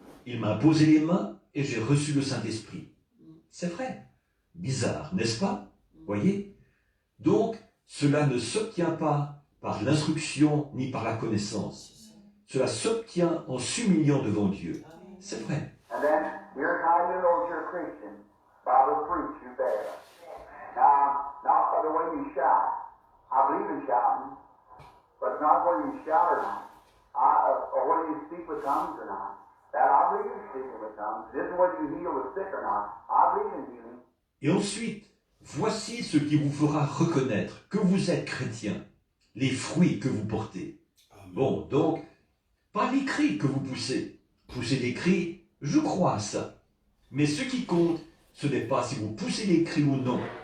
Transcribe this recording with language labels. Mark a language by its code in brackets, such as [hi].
[fr] Il m'a imposé les mains et j'ai reçu le Saint-Esprit. C'est vrai. Bizarre, n'est-ce pas? Voyez? Donc, cela ne s'obtient pas par l'instruction ni par la connaissance. Cela s'obtient en s'humiliant devant Dieu. C'est vrai. [en] And then, here's how you know you're a Christian. By the fruits you bear. Now, not by the way you shout. I believe in shouting, but not whether you shout or not. Or whether you speak with tongues or not. That I believe in speaking with tongues. This is whether you heal the sick or not. I believe in healing. [fr] Et ensuite, voici ce qui vous fera reconnaître que vous êtes chrétien, les fruits que vous portez. Bon, donc, pas les cris que vous poussez. Poussez des cris, je crois à ça. Mais ce qui compte, ce n'est pas si vous poussez les cris ou non.